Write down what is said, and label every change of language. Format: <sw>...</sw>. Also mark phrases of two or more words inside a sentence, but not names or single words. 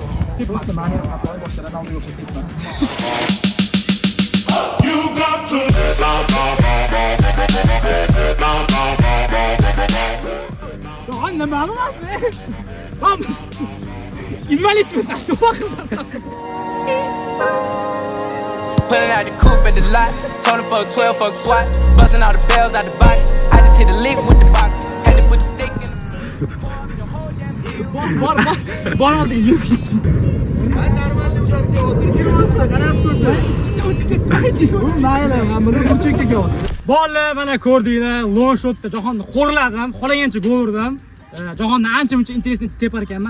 <uz>Просто meni ham xatoim boshdan Ronaldoga o'xshab ketdi. Yo'q, nima bo'lyapti? Ham invalidmiz,</uz> <en>Pulling out the coupe at the lot, Tony fuck 12, fuck SWAT, busting all the bells out the box. I just hit a lick with the box, had to put the stick in the</en> <uz>bor olding. Mayli, men buni burchakka oldim. Bolalar mana ko'rdinglar, long shotda jahonni xo'rladim, xohlagancha gol urdim. Jahonni ancha-muncha interesni tepar ekanman.</uz>